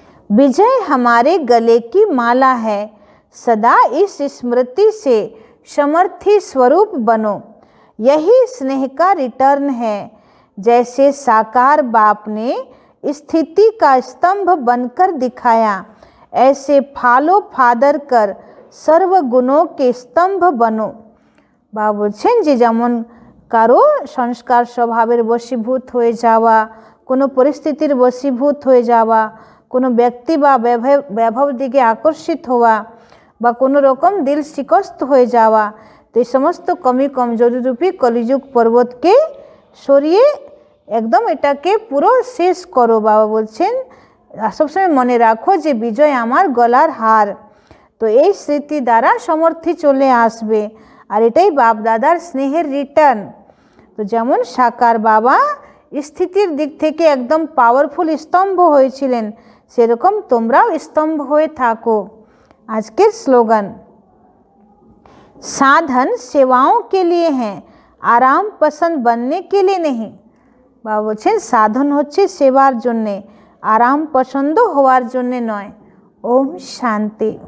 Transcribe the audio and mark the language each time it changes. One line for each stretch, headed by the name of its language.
Hindi: विजय हमारे गले की माला है, सदा इस स्मृति से समर्थी स्वरूप बनो। यही स्नेह का रिटर्न है। जैसे साकार बाप ने स्थिति का स्तंभ बनकर दिखाया, ऐसे फालो फादर कर सर्व गुणों के स्तंभ बनो।
Bangla: बाबा बोलছেন যে যেমন কারো সংস্কার স্বভাবের বশীভূত হয়ে যাওয়া, কোনো পরিস্থিতির বশীভূত হয়ে যাওয়া, কোনো ব্যক্তি বা বৈভব দিকে আকর্ষিত হওয়া বা কোনো রকম দিল শিকস্ত হয়ে যাওয়া, তো এই সমস্ত কমি কমজোরি রূপী কলিযুগ পর্বতকে সরিয়ে একদম এটাকে পুরো শেষ করো। বাবা বলছেন সবসময় মনে রাখো যে বিজয় আমার গলার হার। তো এই স্মৃতি দ্বারা সমর্থি চলে আসবে, আর এটাই বাপ দাদার স্নেহের রিটার্ন। তো যেমন সাকার বাবা স্থিতির দিক থেকে একদম পাওয়ারফুল স্তম্ভ হয়েছিলেন, সেরকম তোমরাও স্তম্ভ হয়ে থাকো। আজকের স্লোগান,
Hindi: साधन सेवाओं के लिए हैं, आराम पसंद बनने के लिए नहीं।
Bangla: বাবা বলছেন সাধন হচ্ছে সেবার জন্যে, আরাম পছন্দ হওয়ার জন্যে নয়। ওম শান্তি।